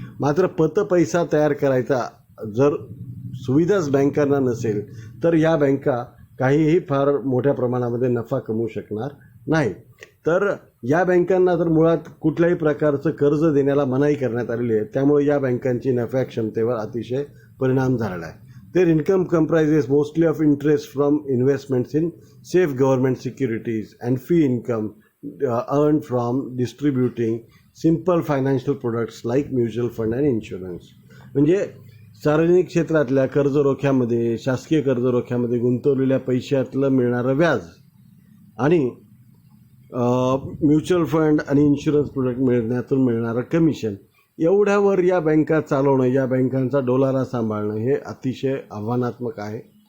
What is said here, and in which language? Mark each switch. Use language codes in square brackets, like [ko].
[mr] मात्र पैसा तयार करायचा जर सुविधाच बँकांना नसेल तर या बँका काहीही फार मोठ्या प्रमाणामध्ये नफा कमवू शकणार नाही. तर या बँकांना तर मुळात कुठल्याही प्रकारचं कर्ज देण्याला मनाई करण्यात आलेली आहे. त्यामुळे या बँकांची नफ्या क्षमतेवर अतिशय परिणाम झालेला आहे. [en] Their income comprises mostly of interest from investments in safe government securities and fee income earned from distributing simple financial products like mutual fund and insurance. [mr] म्हणजे सार्वजनिक क्षेत्रातल्या कर्जरोख्यामध्ये, शासकीय कर्जरोख्यामध्ये गुंतवलेल्या पैशातलं मिळणारं व्याज आणि म्युच्युअल फंड आणि इन्शुरन्स प्रोडक्ट मिळण्यातून मिळणारं कमिशन, एवढ्यावर या बँका चालवणं, या बँकांचा डोलारा सांभाळणं हे अतिशय आव्हानात्मक आहे.